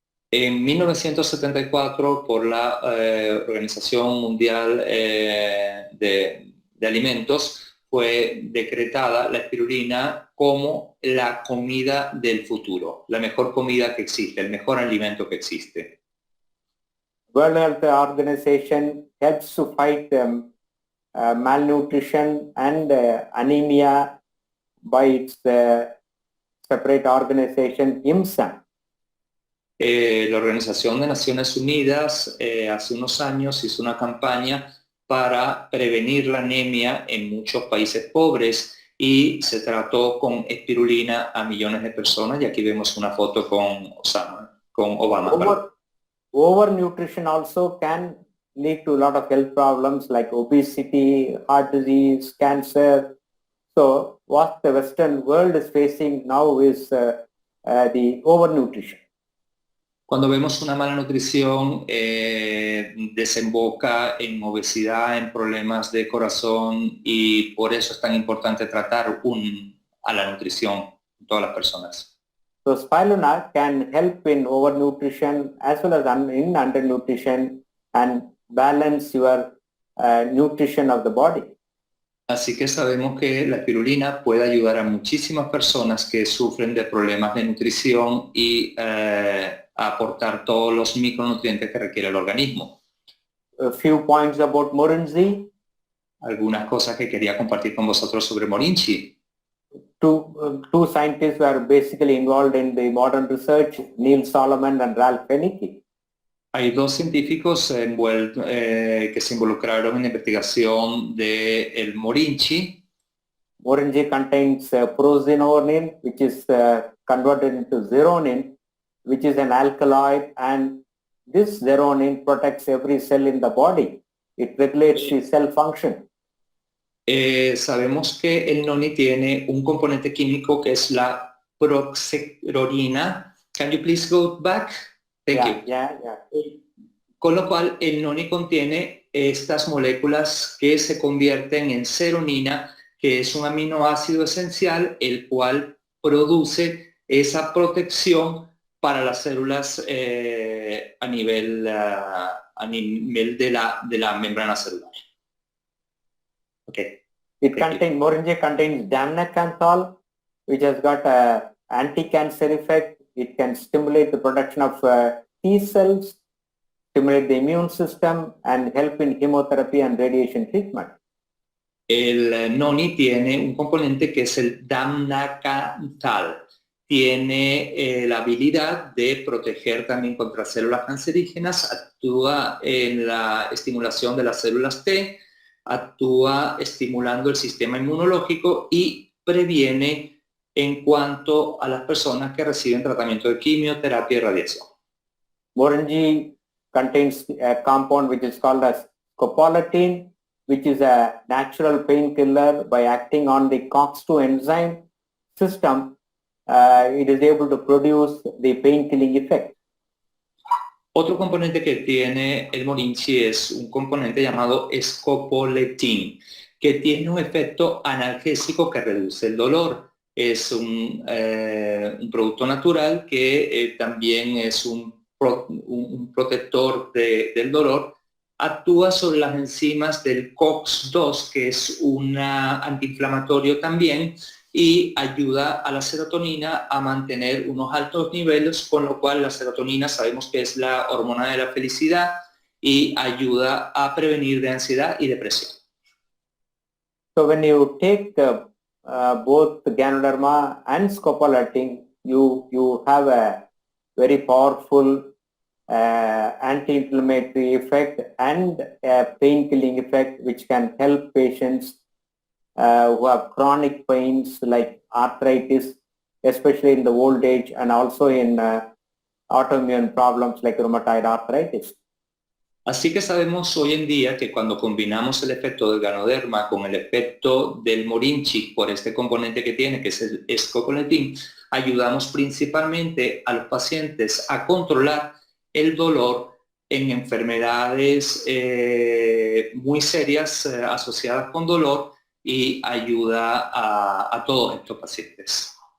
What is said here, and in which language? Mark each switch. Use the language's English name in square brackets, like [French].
[Spanish] En 1974, por la Organización Mundial de Alimentos, fue decretada la espirulina como la comida del futuro, la mejor comida que existe, el mejor alimento que existe. [English] World Health Organization helps to fight malnutrition and anemia by its separate organization, IMSA. [Spanish] La Organización de Naciones Unidas hace unos años hizo una campaña para prevenir la anemia en muchos países pobres y se trató con espirulina a millones de personas, y aquí vemos una foto con Obama. [English] Overnutrition also can lead to a lot of health problems like obesity, heart disease, cancer. So what the Western world is facing now is the overnutrition. [Spanish] Cuando vemos una mala nutrición, desemboca en obesidad, en problemas de corazón, y por eso es tan importante tratar a la nutrición en todas las personas. [English] So spirulina can help in overnutrition as well as in undernutrition and balance your nutrition of the body. [Spanish] Así que sabemos que la espirulina puede ayudar a muchísimas personas que sufren de problemas de nutrición y a aportar todos los micronutrientes que requiere el organismo. [English] A few points about Morinji. [Spanish] Algunas cosas que quería compartir con vosotros sobre Morinji. [English] Two scientists were basically involved in the modern research, Neil Solomon and Ralph Henneke. [Spanish] Hay dos científicos que se involucraron en la investigación del Morinji. [English] Morinji contains prozinonin, which is converted into zeronin, which is an alkaloid, and this zeronin protects every cell in the body. It regulates the cell function. [Spanish] Sabemos que el noni tiene un componente químico que es la proxerolina. [English] Can you please go back? Thank you. Yeah. [Spanish] Con lo cual el noni contiene estas moléculas que se convierten en seronina, que es un aminoácido esencial, el cual produce esa protección para las células a nivel de la membrana celular. [English] Okay. Morinji contains damnacanthol, which has got an anti-cancer effect. It can stimulate the production of T cells, stimulate the immune system, and help in chemotherapy and radiation treatment. [Spanish] El noni tiene un componente que es el damnacanthal. Tiene la habilidad de proteger también contra células cancerígenas, actúa en la estimulación de las células T, actúa estimulando el sistema inmunológico y previene en cuanto a las personas que reciben tratamiento de quimioterapia y radiación. [English] Morinji contains a compound which is called as scopolamine, which is a natural painkiller. By acting on the COX-2 enzyme system, it is able to produce the pain-killing effect. [Spanish] Otro componente que tiene el Morinji es un componente llamado scopolamine, que tiene un efecto analgésico que reduce el dolor. Es un producto natural que también es un protector del dolor. Actúa sobre las enzimas del COX-2, que es un antiinflamatorio también, y ayuda a la serotonina a mantener unos altos niveles, con lo cual la serotonina sabemos que es la hormona de la felicidad y ayuda a prevenir de ansiedad y depresión. [English] So when you take both Ganoderma and scopolamine, you have a very powerful anti-inflammatory effect and a pain-killing effect, which can help patients who have chronic pains like arthritis especially in the old age and also in autoimmune problems like rheumatoid arthritis. [Spanish] Así que sabemos hoy en día que cuando combinamos el efecto del Ganoderma con el efecto del Morinchi por este componente que tiene, que es el escopoletín, ayudamos principalmente a los pacientes a controlar el dolor en enfermedades muy serias asociadas con dolor y ayuda a todos estos pacientes.